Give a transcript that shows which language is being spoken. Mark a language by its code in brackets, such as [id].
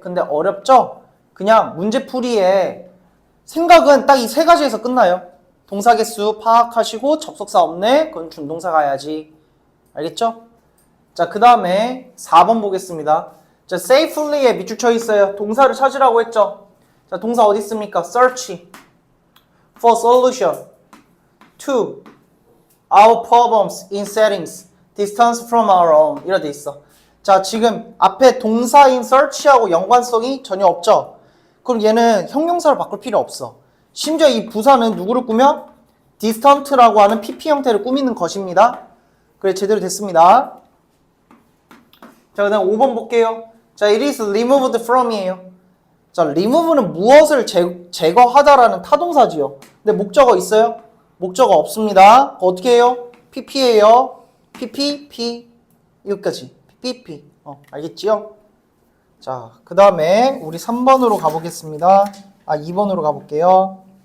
[ko] 근데 어렵죠? 그냥 문제풀이에 생각은 딱 이 3가지에서 끝나요. 동사 개수 파악하시고 접속사 없네? 그건 준동사 가야지. 알겠죠? 자, 그 다음에 4번 보겠습니다. 자, safely에 밑줄 쳐 있어요. 동사를 찾으라고 했죠? 자, 동사 어디 있습니까? [en] search for solution to our problems in settings distance from our own [ko] 이렇게 돼 있어. 자, 지금 앞에 동사인 search하고 연관성이 전혀 없죠? 그럼 얘는 형용사를 바꿀 필요 없어. 심지어 이 부사는 누구를 꾸며? distant라고 하는 pp 형태를 꾸미는 것입니다. 그래, 제대로 됐습니다. 자, 그 다음 5번 볼게요. [en] 자, it is removed from이에요. [ko] 자, remove는 무엇을 제거하다라는 타동사지요. 근데 목적어 있어요? 목적어 없습니다. 어떻게 해요? pp예요. pp, 여기까지. pp. 알겠지요? 자, 그 다음에 우리 3번으로 가보겠습니다. 2번으로 가볼게요.